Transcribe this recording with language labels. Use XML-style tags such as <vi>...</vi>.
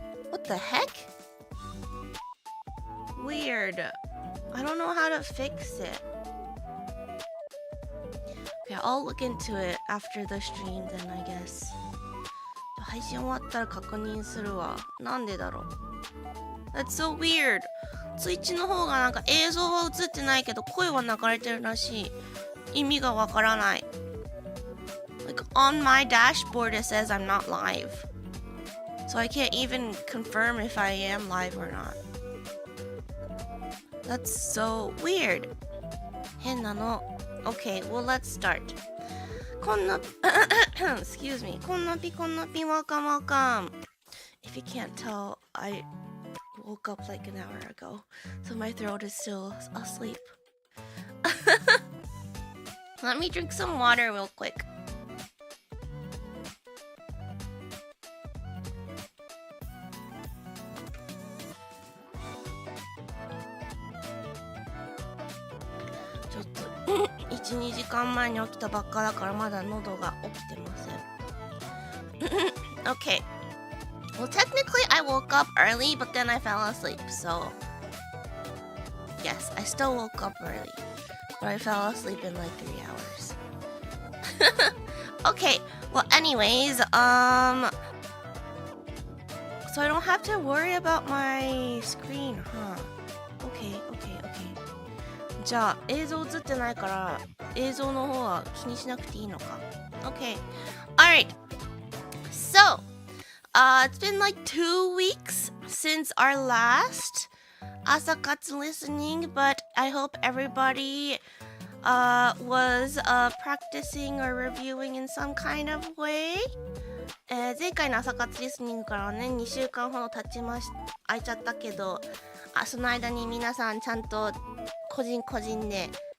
<en>What the heck? Weird. I don't know how to fix it. Okay, I'll look into it after the stream then, I guess.</en> <ja>配信終わったら確認するわ。なんでだろう。</ja> <en>That's so weird.</en> <ja>ツイッチの方がなんか映像は映ってないけど声は流れてるらしい。意味がわからない。</ja> <en>Like on my dashboard it says I'm not live. So I can't even confirm if I am live or not. That's so weird.</en> <ja>変なの。</ja> <en>Okay, well let's start.</en> <ja>こんな</ja> <en>excuse me. こんなぴwelcome welcome. If you can't tell, I woke up like an hour ago, so my throat is still asleep. Let me drink some water real quick. Just</en> <ja>1,2 時間前に起きたばっかだからまだ喉が起きてません。</ja> <en>Okay. Well, technically I woke up early, but then I fell asleep, so yes, I still woke up early, but I fell asleep in like 3 hours. Okay, well anyways, so I don't have to worry about my screen, huh? Okay.</en> <ja>じゃあ映像映ってないから映像の方は気にしなくていいのか。</ja> <en>Okay. Alright. So, it's been like 2 weeks since our last Asakatsu listening, but I hope everybody was practicing or reviewing in some kind of way.</en> <ja>前回の朝活リスニングからね2週間ほど空いちゃったけど、その間に皆さんちゃんと個人で</ja>